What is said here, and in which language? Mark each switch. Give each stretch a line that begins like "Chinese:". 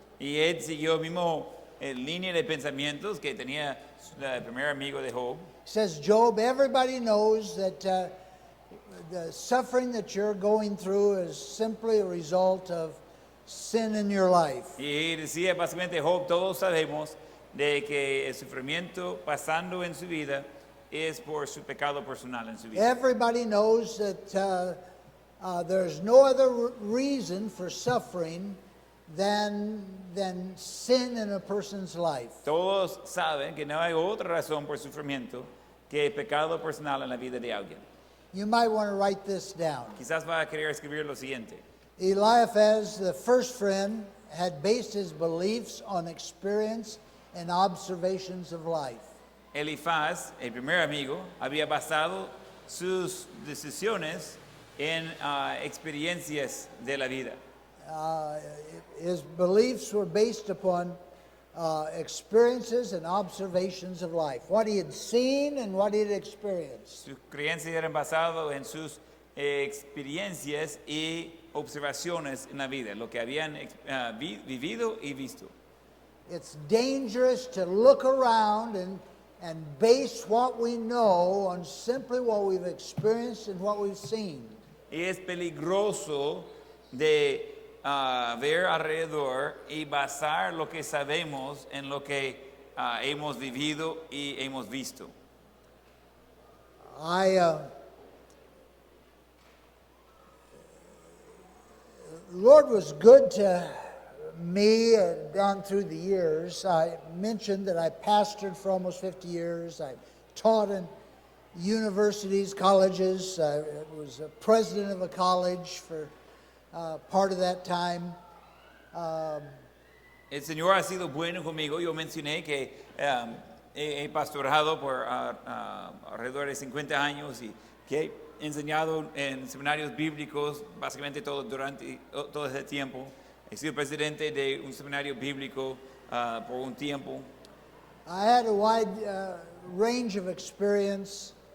Spanish: Y él siguió mismo línea de pensamientos que tenía el primer amigo de Job.
English: He says, Job, everybody knows that the suffering that you're going through is simply a result of sin in your life.
Spanish: Y decía básicamente Job, todos sabemos de que el sufrimiento pasando en su vida es por su pecado personal en su vida.
English: Everybody knows that there's no other reason for suffering than sin in a person's life.
Spanish: Todos saben que no hay otra razón por sufrimiento que el pecado personal en la vida de alguien.
English: You might want to write this down.
Spanish: Quizás va a querer escribir lo siguiente.
English: Eliphaz, the first friend, had based his beliefs on experience and observations of life.
Spanish: Elifaz, el primer amigo, había basado sus decisiones en experiencias de la vida.
English: His beliefs were based upon experiences and observations of life, what he had seen and what he had experienced.
Spanish: Sus creencias eran basadas en sus experiencias y observaciones en la vida, lo que habían vivido y visto.
English: It's dangerous to look around and base what we know on simply what we've experienced and what we've seen.
Spanish: Y es peligroso de ver alrededor y basar lo que sabemos en lo que hemos vivido y hemos visto.
English: Lord was good to me down through the years. I mentioned that I pastored for almost 50 years. I taught in universities, colleges. I was a president of a college for part of that time.
Spanish: El Señor ha sido bueno conmigo. Yo mencioné que he pastorado por alrededor de 50 años y que enseñado en seminarios bíblicos básicamente todo ese tiempo. He sido presidente de un seminario bíblico por un tiempo.
English: I had a wide range of experience.